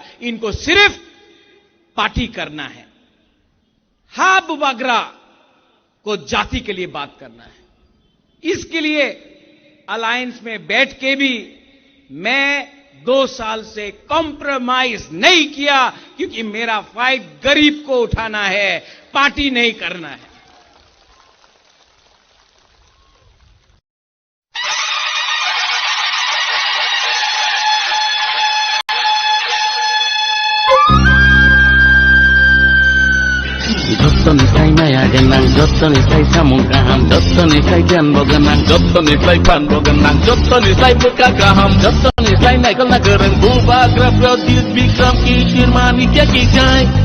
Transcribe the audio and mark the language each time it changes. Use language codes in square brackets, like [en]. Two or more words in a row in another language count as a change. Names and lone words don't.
[hi] इनको सिर्फ पार्टी करना है। हाँ, बुबागरा को जाति के लिए बात करना है। इसके लिए अलायंस में बैठ के भी मैं 2 साल से कॉम्प्रोमाइज नहीं किया, क्योंकि मेरा फाइट गरीब को उठाना है, पार्टी नहीं करना है। [trp] Jottonisai maya genang, jottonisai samungkaham, jottonisai kian bogenang, jottonisai pan bogenang, jottonisai buka kaham, jottonisai naikal nagereng, bubagra prodit bikram kishir manikya kijai.